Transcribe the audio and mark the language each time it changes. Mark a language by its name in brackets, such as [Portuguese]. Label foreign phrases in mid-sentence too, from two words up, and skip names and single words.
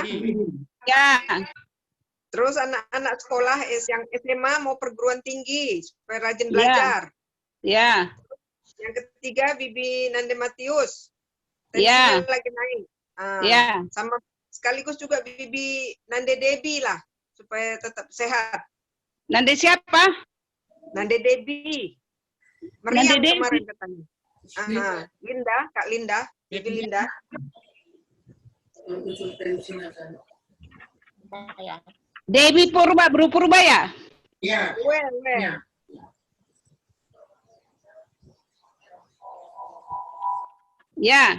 [Indonesian] Ya. Terus anak-anak sekolah yang SMA mau perguruan tinggi supaya rajin belajar. Ya. Yang ketiga Bibi Nande Matius. Ya. Tensinya lagi naik. Ya. Sama sekaligus juga Bibi Nande Debi lah supaya tetap sehat. Nande siapa? Nande Debi. Meriam kemarin katanya. Linda, Kak Linda, Bibi Linda. Debi Purba, Bro Purba ya? Iya. Ya.